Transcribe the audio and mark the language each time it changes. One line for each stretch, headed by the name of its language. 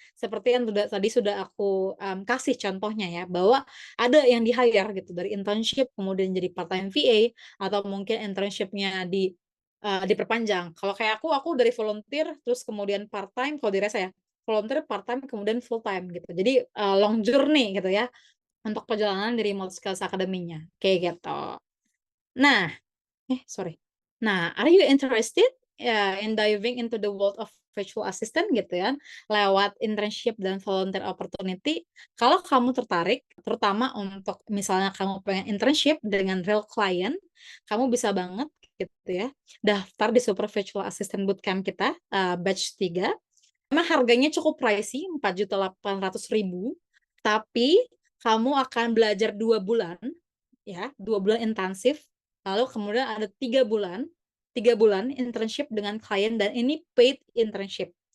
Indonesian: Seperti yang tadi sudah aku kasih contohnya ya, bahwa ada yang di-hire gitu dari internship kemudian jadi part-time VA atau mungkin internshipnya diperpanjang. Kalau kayak aku dari volunteer terus kemudian part-time kalau di Resa ya, volunteer part-time kemudian full-time gitu. Jadi long journey gitu ya untuk perjalanan dari Remote Skills Academy-nya kayak gitu. Nah, sorry.
English: Nah, are you interested in diving into the world of virtual assistant
Indonesian: gitu ya, lewat
English: internship dan volunteer opportunity?
Indonesian: Kalau kamu tertarik, terutama untuk misalnya kamu pengen internship dengan real client, kamu bisa banget gitu ya, daftar di Super Virtual Assistant Bootcamp kita, batch 3. Memang harganya cukup pricey, 4.800.000, tapi kamu akan belajar 2 bulan ya, 2 bulan intensif, lalu kemudian ada 3 bulan internship dengan klien dan ini
English: paid internship.